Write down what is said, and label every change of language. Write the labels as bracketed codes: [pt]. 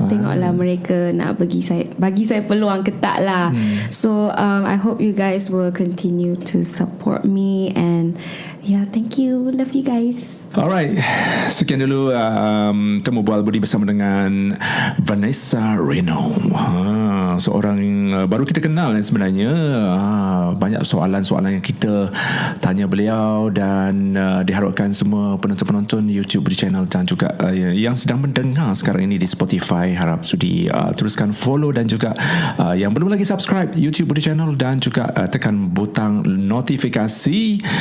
[ms] Tengoklah mereka nak bagi saya peluang ke tak lah. [en] So I hope you guys will continue to support me, and yeah, thank you, love you guys. [ms] Alright, sekian dulu temu bual budi bersama dengan Vanessa Reno, seorang baru kita kenal sebenarnya. Banyak soalan-soalan yang kita tanya beliau, dan diharapkan semua penonton-penonton YouTube Budi Channel dan juga yang sedang mendengar sekarang ini di Spotify harap sudi teruskan follow, dan juga yang belum lagi subscribe YouTube Budi Channel dan juga tekan butang notifikasi.